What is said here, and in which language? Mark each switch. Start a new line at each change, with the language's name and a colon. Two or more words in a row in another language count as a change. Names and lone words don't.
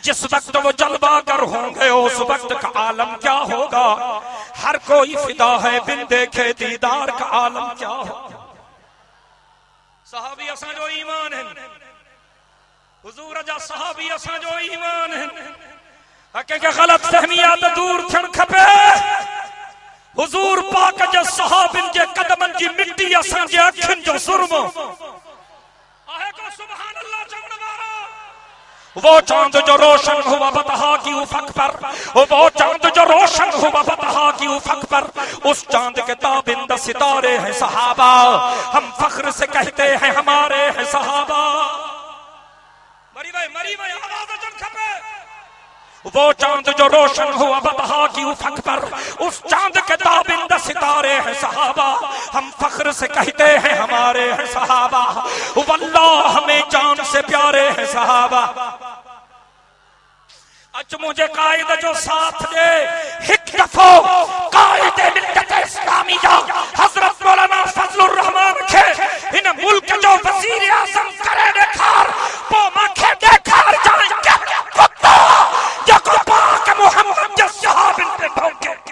Urdu: جس وقت وہ جلوہ کر ہوں گے اس وقت کا عالم کیا ہوگا. ہر کوئی فدا ہے بن دیکھے دیدار کا عالم کیا ہوگا.
Sindhi: सहाबी असा जो ईमान है हुजूर जा सहाबी असा जो ईमान है के गलत फहमियात दूर थियण खपे। हुजूर पाक जे सहाबिन जे कदमन जी मिट्टी असा जे अखिन जो सुरमो आहे को
Arabic: سبحان الله
Sindhi: चवण वारा।
Urdu: وہ چاند جو روشن ہوا بطحا کی افق پر وہ چاند جو روشن ہوا بطحا کی افق پر اس چاند کے تابند ستارے ہیں صحابہ. ہم فخر سے کہتے ہیں ہمارے ہیں صحابہ.
Sindhi: मरी भाई आवाज अचन खपे।
Urdu: وہ چاند جو روشن ہوا بطحا کی افق پر اس چاند کے تابند ستارے ہیں صحابہ. ہم فخر سے کہتے ہیں ہمارے ہیں صحابہ. واللہ ہمیں جان سے پیارے ہیں صحابہ.
Sindhi: अच मुझे कायद जो साथ दे हिक दफो कायद मिल्लत इस्लामिया हजरत मौलाना फजलुर रहमान खे इन मुल्क जो वजीर आजम करे देखार पो माखे देखार जाए क्या कुत्ता जको पाक मोहम्मद के सहाबिन पे भौंके।